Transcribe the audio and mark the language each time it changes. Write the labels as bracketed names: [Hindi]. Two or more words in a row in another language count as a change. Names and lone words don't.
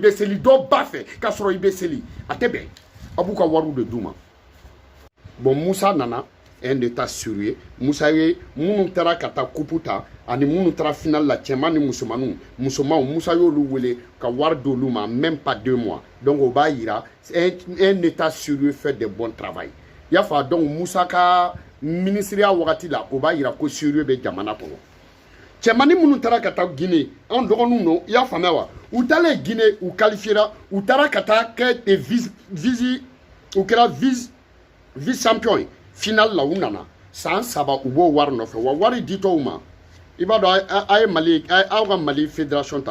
[Bambara] bɛ seli dɔ ba fɛ k'a sɔrɔ i bɛ seli a tɛ bɛn a b'u ka wariw de d'u ma bon Musa nana [French] un état sérieux [Bambara] Musa ye minnu taara ka taa coupe ta ani minnu taara final la cɛman ni musomanw Musa y'olu wele ka wari d'olu ma [French] même pas [Bambara] 2 mois donc o b'a yira [French] un état sérieux fait de bon travail [Bambara] i y'a fɔ donc Musa ka ministeriya wagati la o b'a yira ko sérieux bɛ jamana kɔnɔ cɛmanni minnu taara ka taa Guinée an dɔgɔninw no i y'a faamuya wa u taalen Guinée u qualifiera u taara ka taa kɛ u kɛra [French] vice champion [Bambara] final la u nana san 3 u b'o wari nɔfɛ wa wari ditɔw ma i b'a dɔn a ye Mali aw ka Mali fédération ta